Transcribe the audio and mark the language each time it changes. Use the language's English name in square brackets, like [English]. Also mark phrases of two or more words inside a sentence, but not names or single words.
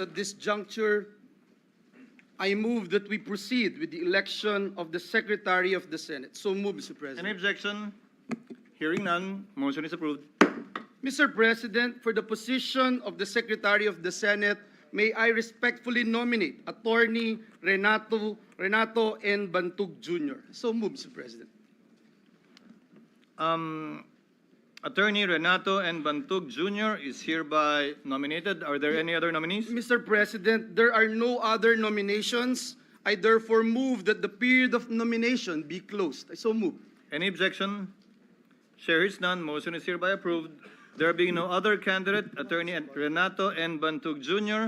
[English] At this juncture, I move that we proceed with the election of the Secretary of the Senate. So move, Mr. Any President. objection? Hearing none, motion is approved. Mr. President, for the position of the Secretary of the Senate, may I respectfully nominate Attorney Renato N. Bantug Jr. So move, Mr. President. Attorney Renato N. Bantug Jr. is hereby nominated. Are there any other nominees? Mr. President, there are no other nominations. I therefore move that the period of nomination be closed. I so move. Any objection? Chair hears none. Motion is hereby approved. There being no other candidate, Attorney Renato N. Bantug Jr.